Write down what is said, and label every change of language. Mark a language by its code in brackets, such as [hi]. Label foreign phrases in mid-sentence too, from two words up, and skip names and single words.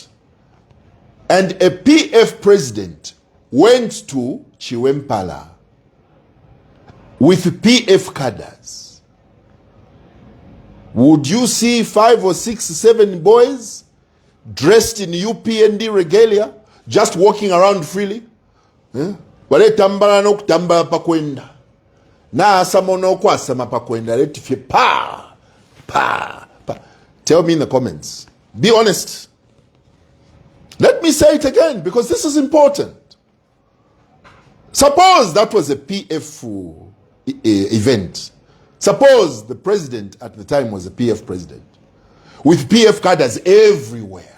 [en] And a PF president went to Chiwempala with PF cadres. Would you see 5 or 6, 7 boys dressed in UPND regalia, just walking around freely? [bem] Wale tambala no kutambala pakwenda. Na asama no kwasama pakwenda. Leti pa. [en] Tell me in the comments. Be honest. Let me say it again because this is important. Suppose that was a PF event. Suppose the president at the time was a PF president with PF cadres everywhere.